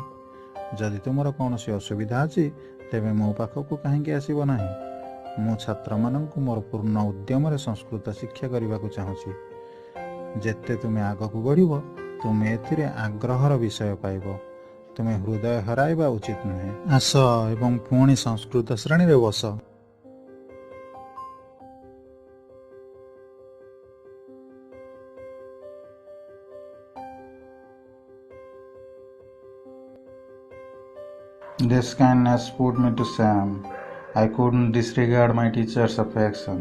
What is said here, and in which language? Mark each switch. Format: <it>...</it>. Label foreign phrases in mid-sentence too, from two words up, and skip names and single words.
<or>ଯଦି ତୁମର କୌଣସି ଅସୁବିଧା ଅଛି, ତେବେ ମୋ ପାଖକୁ କାହିଁକି ଆସିବ ନାହିଁ? ମୁଁ ଛାତ୍ରମାନଙ୍କୁ ମୋର ପୂର୍ଣ୍ଣ ଉଦ୍ୟମରେ ସଂସ୍କୃତ ଶିକ୍ଷା କରିବାକୁ ଚାହୁଁଛି। ଯେତେ ତୁମେ ଆଗକୁ ବଢ଼ିବ, ତୁମେ ଏଥିରେ ଆଗ୍ରହର ବିଷୟ ପାଇବ। ତୁମେ ହୃଦୟ ହରାଇବା ଉଚିତ ନୁହେଁ। ଆସ ଏବଂ ପୁଣି ସଂସ୍କୃତ ଶ୍ରେଣୀରେ ବସ।"</or> <en>This kindness put me to shame. I couldn't disregard my teacher's affection.</en>